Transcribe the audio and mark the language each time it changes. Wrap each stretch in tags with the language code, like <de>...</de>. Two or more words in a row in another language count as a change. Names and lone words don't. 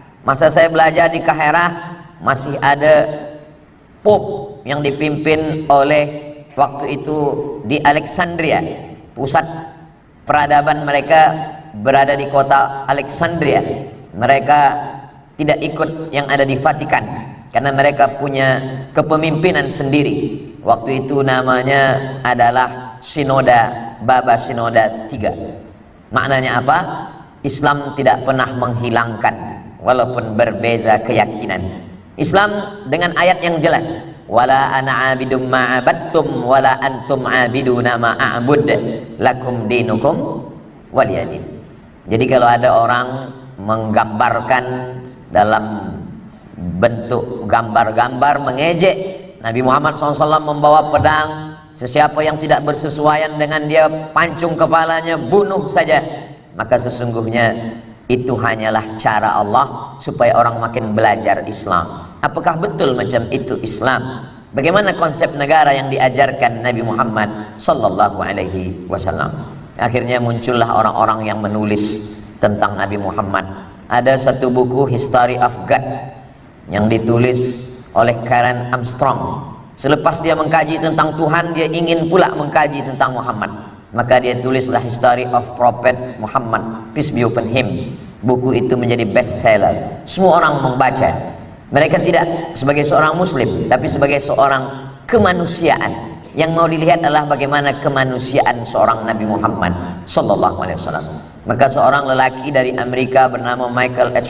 <ms>Masa saya belajar di Kaherah masih ada Pope yang dipimpin oleh, waktu itu di Alexandria, pusat peradaban mereka berada di kota Alexandria.</ms> <id>Mereka tidak ikut yang ada di Vatikan karena mereka punya kepemimpinan sendiri. Waktu itu namanya adalah Sinoda, Baba Sinoda III.</id> <ms>Maknanya apa? Islam tidak pernah menghilangkan walaupun berbeza keyakinan. Islam dengan ayat yang jelas,</ms> <ar>ولا أنا عابد ما عبدتم ولا أنتم عابدون ما أعبد لكم دينكم ولي دين.</ar> <ms>Jadi kalau ada orang menggambarkan dalam bentuk gambar-gambar mengejek Nabi Muhammad SAW membawa pedang, sesiapa yang tidak bersesuaian dengan dia pancung kepalanya, bunuh saja, maka sesungguhnya itu hanyalah cara Allah supaya orang makin belajar Islam. Apakah betul macam itu Islam? Bagaimana konsep negara yang diajarkan Nabi Muhammad SAW? Akhirnya muncullah orang-orang yang menulis tentang Nabi Muhammad. Ada satu buku, History of God, yang ditulis oleh Karen Armstrong. Selepas dia mengkaji tentang Tuhan, dia ingin pula mengkaji tentang Muhammad. Maka dia tulislah History of Prophet Muhammad,</ms> <en>peace be upon him.</en> <ms>Buku itu menjadi bestseller. Semua orang membaca. Mereka tidak sebagai seorang muslim, tapi sebagai seorang kemanusiaan. Yang mau dilihat adalah bagaimana kemanusiaan seorang Nabi Muhammad SAW. Maka seorang lelaki dari Amerika bernama Michael H.</ms>